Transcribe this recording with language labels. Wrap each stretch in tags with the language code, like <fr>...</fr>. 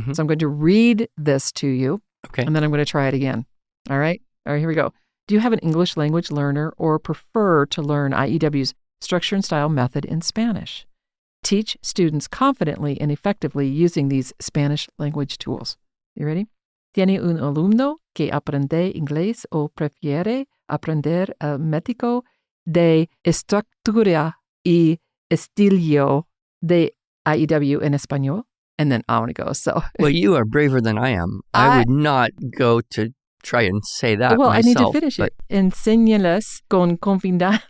<en>So I'm going to read this to you, and then I'm going to try it again. All right, here we go. Do you have an English language learner or prefer to learn IEW's structure and style method in Spanish? Teach students confidently and effectively using these Spanish language tools. You ready?</en> <es>¿Tiene un alumno que aprende inglés o prefiere aprender el método de estructura y estilo de IEW en español?</es> <en>And then on it goes. So, well, you are braver than I am. I would not go to try and say that well, myself. I need to finish it.</en> <es>Enséñales con confianza.</es>